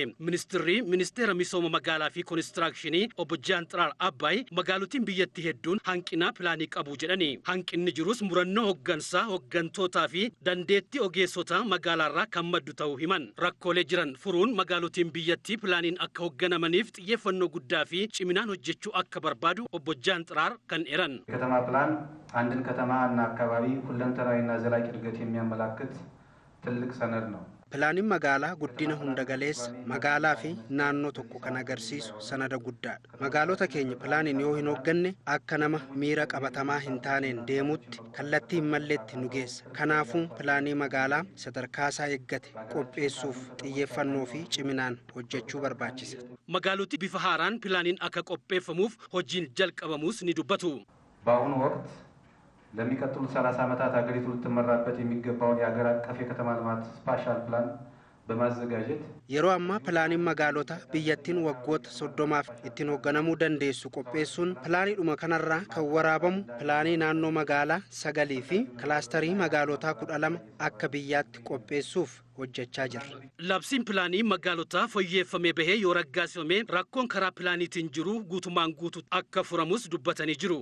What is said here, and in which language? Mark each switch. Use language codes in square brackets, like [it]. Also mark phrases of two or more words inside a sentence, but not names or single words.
[om] Ministeera misooma magaalaa fi koonistirakshinii obbo Jaanxiraar Abbaay magaalotiin biyyattii hedduun hanqina pilaanii qabu jedhani. Hanqinni jirus murannoo hooggansaa hooggantootaa fi dandeettii ogeessota magaalaarraa kan maddu ta'uu himan. Rakkoolee jiran furuun magaalotiin biyyattii pilaaniin akka hoogganamaniif xiyyeeffannoo guddaa fi ciminaan hojjechuu akka barbaadu obbo Jaanxiraar kan eran. [am] ፕላን አንድን ከተማ እና አካባቢ ሁለንተናዊና ዘላቂ እድገት የሚያመላክት ትልቅ ሰነድ ነው። [om] Pilaaniin magaalaa guddina hunda galeessa magaalaa fi naannoo tokko kan agarsiisu sanada guddaadha. Magaalota keenya pilaaniin yoo hin hoogganne akka nama miira qabatamaa hin taaneen deemutti kallattii hin malleetti nu geessa. Kanaafuu pilaanii magaalaa sadarkaasaa eeggate qopheessuuf xiyyeeffannoo fi ciminaan hojjechuu barbaachisa. Magaaloti bifa haaraan pilaaniin akka qopheeffamuuf hojiin jalqabamuus ni dubbatu. [am] በአሁኑ ወቅት ለሚቀጥሉት 30 ዓመታት ሀገሪቱ ልትመራበት የሚገባውን የሀገር አቀፍ የከተማ ልማት [en] spatial plan [am] በማዘጋጀት [om] yeroo ammaa pilaaniin magaalota biyyattiin waggoota 30 ittiin hoogganamuu dandeessu qopheessuun pilaaniidhuma kanarraa kan waraabamu pilaanii naannoo magaalaa 9 fi kilaasterii magaalotaa 12 akka biyyaatti qopheessuuf hojjechaa jirra. Labsiin pilaanii magaalotaa fooyyeffamee bahee yoo raggaasifame rakkoon karaa pilaaniitiin jiru guutumaan guutu akka furamus dubbatanii jiru.